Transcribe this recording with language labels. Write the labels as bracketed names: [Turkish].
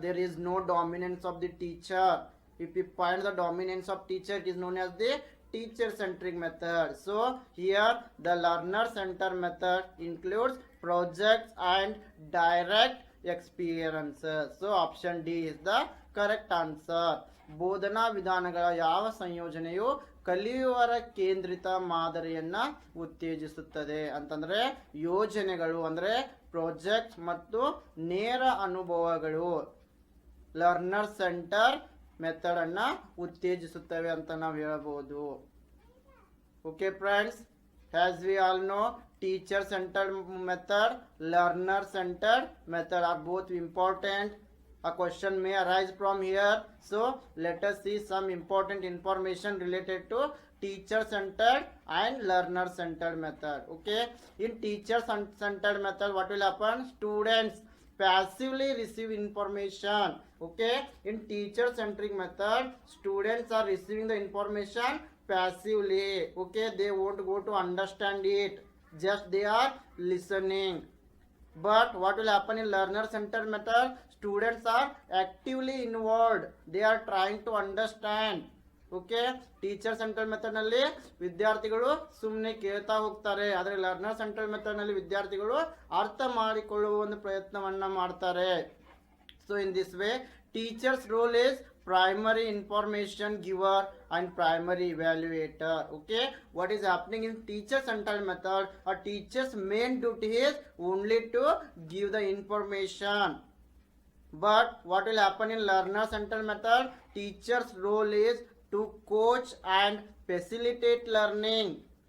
[English] There is no dominance of the teacher. If we find the dominance of teacher, it is known as the teacher centric method. So here the learner centered method includes projects and direct experiences. So option D is the correct answer. [Kannada] ಬೋಧನಾ ವಿಧಾನಗಳ ಯಾವ ಸಂಯೋಜನೆಯು ಕಲಿಯುವರ ಕೇಂದ್ರಿತ ಮಾದರಿಯನ್ನ ಉತ್ತೇಜಿಸುತ್ತದೆ ಅಂತಂದ್ರೆ ಯೋಜನೆಗಳು ಅಂದ್ರೆ project ಮತ್ತು ನೇರ ಅನುಭವಗಳು ಲರ್ನರ್ ಸೆಂಟರ್ ಮೆಥಡ್ ಅನ್ನ ಉತ್ತೇಜಿಸುತ್ತವೆ ಅಂತ ನಾವು ಹೇಳಬಹುದು. [English] Okay friends, as we all know, teacher centered method, learner centered method are both important. A question may arise from here, so let us see some important information related to teacher centered and learner centered method. Okay, in teacher centered method what will happen? Students passively receive information. Okay, in teacher centric method students are receiving the information passively. Okay, they won't go to understand it, just they are listening. But what will happen in learner centered method? Students are actively involved, they are trying to understand. [Kannada] Okay, teacher centre method ನಲ್ಲಿ ವಿದ್ಯಾರ್ಥಿಗಳು ಸುಮ್ಮನೆ ಕೇಳ್ತಾ ಹೋಗ್ತಾರೆ, ಆದರೆ learner centre method ನಲ್ಲಿ ವಿದ್ಯಾರ್ಥಿಗಳು ಅರ್ಥ ಮಾಡಿಕೊಳ್ಳುವ ಒಂದು ಪ್ರಯತ್ನವನ್ನ ಮಾಡ್ತಾರೆ. [English] So in this way teacher's role is primary information giver and primary evaluator. Okay, what is happening in teacher centered method? A teacher's main duty is only to give the information. But what will happen in learner centered method? Teacher's role is to coach and facilitate learning.